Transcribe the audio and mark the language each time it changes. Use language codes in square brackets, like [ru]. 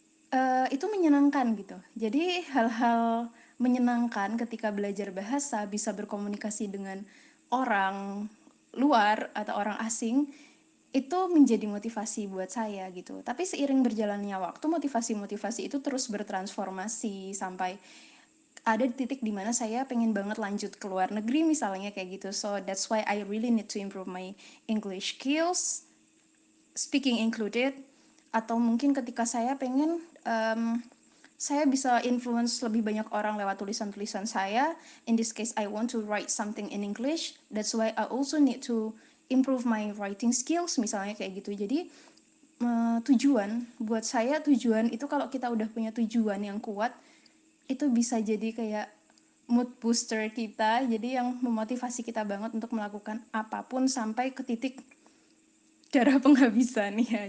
[id] Cuma itu menyenangkan gitu. Jadi hal-hal menyenangkan ketika belajar bahasa, bisa berkomunikasi dengan orang luar atau orang asing, itu menjadi motivasi buat saya gitu. Tapi seiring berjalannya waktu, motivasi-motivasi itu terus bertransformasi sampai ada di titik dimana saya pengen banget lanjut ke luar negeri misalnya kayak gitu. [en] So that's why I really need to improve my English skills, speaking included. [id] Atau mungkin ketika saya pengen saya bisa influence lebih banyak orang lewat tulisan-tulisan saya. [en] In this case, I want to write something in English. That's why I also need to improve my writing skills, [id] misalnya kayak gitu. Jadi tujuan, buat saya tujuan itu kalau kita udah punya tujuan yang kuat, itu bisa jadi kayak mood booster kita. Jadi yang memotivasi kita banget untuk melakukan apapun sampai ke titik darah penghabisan ya.